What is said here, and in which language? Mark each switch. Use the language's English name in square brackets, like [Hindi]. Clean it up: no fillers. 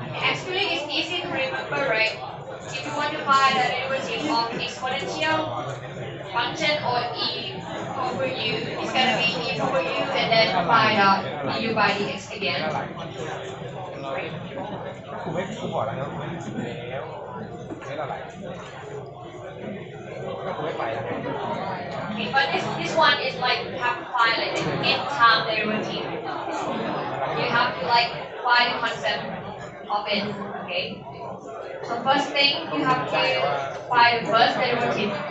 [English] Actually, it's easy to remember, right? If you want to find the derivative of exponential function or e over u, it's gonna be e over u and then find out du by dx again. [Thai] คุณบอกแล้วนะคุณไม่แล้วไม่อะไรคุณไม่ไปแล้ว [English] Okay, but this one is like you have to find like the nth time derivative. You have to like find the concept of it. Okay. So first thing you have to find the first derivative.